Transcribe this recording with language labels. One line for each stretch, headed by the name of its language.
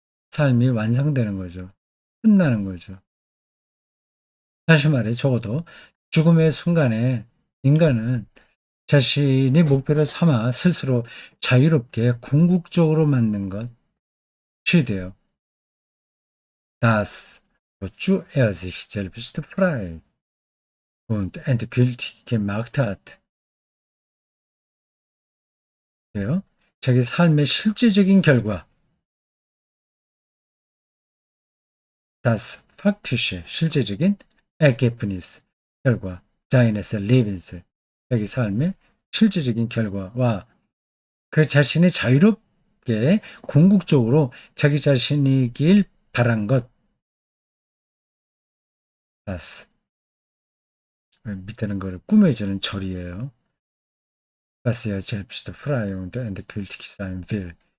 Korean: 삶이 완성되는 거죠. 끝나는 거죠. 다시 말해 적어도 죽음의 순간에 인간은 자신이 목표를 삼아 스스로 자유롭게 궁극적으로 맞는 것이 돼요.
German: Das, wozu sich selbst frei und endgültig gemacht hat.
Korean: 돼요. 자기 삶의 실제적인 결과,
German: das faktische,
Korean: 실제적인 Ergebnis, 결과,
German: seines Lebens,
Korean: 자기 삶의 실제적인 결과와 그 자신이 자유롭게 궁극적으로 자기 자신이길 바란 것, das. 밑에는 거를 꾸며주는 절이에요.
German: Was er selbst frei und endgültig sein will.